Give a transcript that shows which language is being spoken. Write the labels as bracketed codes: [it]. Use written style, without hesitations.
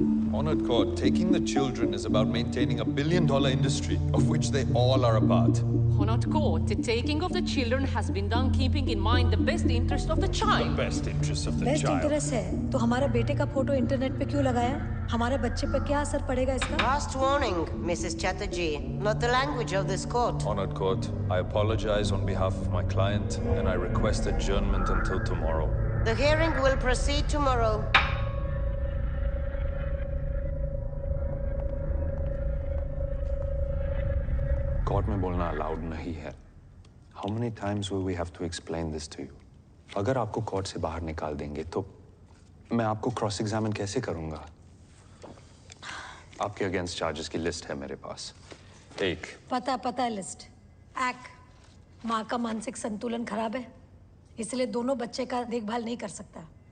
[en] Honored court, taking the children is about maintaining $1 billion industry, of which they all are a part. Honored court, the taking of the children has been done keeping in mind the best interest of the child. The best interest of the best child. [hi] Interest है तो हमारे बेटे का photo internet पे क्यों लगाया? हमारे बच्चे पे क्या असर पड़ेगा इसका? [en] Last warning, Mrs. Chatterjee. Not the language of this court. Honored court, I apologize on behalf of my client and I request adjournment until tomorrow. The hearing will proceed tomorrow. [hi] Court में बोलना allowed नहीं है। [en] How many times will we have to explain this to you? [hi] अगर आपको court से बाहर निकाल देंगे तो मैं आपको क्रॉस एग्जामिन कैसे करूंगा? आपके अगेंस्ट चार्जेस की लिस्ट है मेरे पास। एक, पता है लिस्ट। एक, माँ का मानसिक संतुलन खराब है, इसलिए दोनों बच्चे का देखभाल नहीं कर सकता।